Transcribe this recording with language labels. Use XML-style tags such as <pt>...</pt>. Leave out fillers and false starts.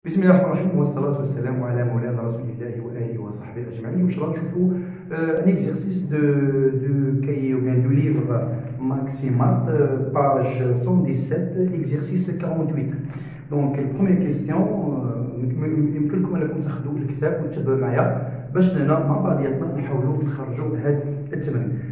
<ar>بسم الله الرحمن الرحيم والصلاة والسلام على مولانا رسول الله وآله وصحبه أجمعين. واش راح نشوفوا</ar> <fr>un exercice de cahier ou bien du livre Maximat, page 117, exercice 48. Donc première question,</fr> <ar>يمكنكم انكم تاخذوا الكتاب وتتبعوا معايا باش هنا مع بعضياتنا نحاولوا نخرجوا هذا التمرين.</ar>